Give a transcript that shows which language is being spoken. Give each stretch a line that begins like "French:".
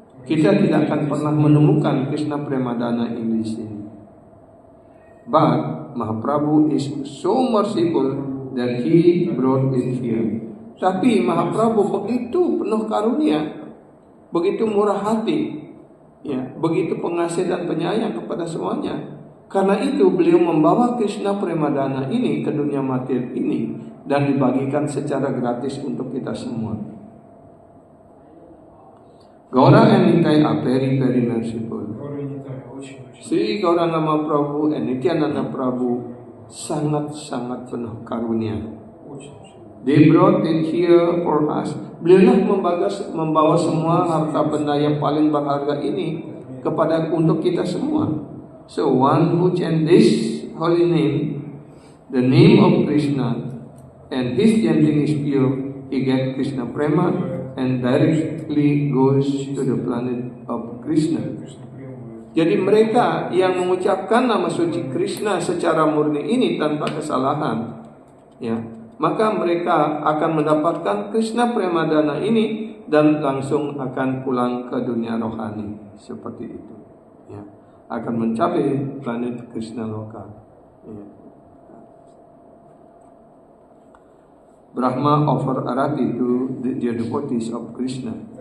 Indonesian: Kita tidak akan pernah menemukan Krishna Premadana ini di sini.
English: But Mahaprabhu is so merciful that he brought it here.
Indonesian: Tapi Mahaprabhu begitu penuh karunia, begitu murah hati, ya, begitu pengasih dan penyayang kepada semuanya. Karena itu beliau membawa Krishna Premadana ini ke dunia material ini dan dibagikan secara gratis untuk kita semua.
English: Gaura and Nitai are very very merciful. Sri Gauranga Mahaprabhu and Nityananda Prabhu
Indonesian: sangat-sangat penuh karunia.
English: They brought it here for us.
Indonesian: Beliau membawa semua harta benda yang paling berharga ini untuk kita semua.
English: So one who chants this holy name, the name of Krishna, and his chanting is pure, he gets Krishna Prema and directly goes to the planet of Krishna.
Indonesian: Jadi mereka yang mengucapkan nama suci Krishna secara murni ini tanpa kesalahan, ya, maka mereka akan mendapatkan Krishna Premadana ini dan langsung akan pulang ke dunia rohani seperti itu, ya, akan mencapai planet Krishna Loka. Ya.
English: Brahma offer arati to the devotees of Krishna.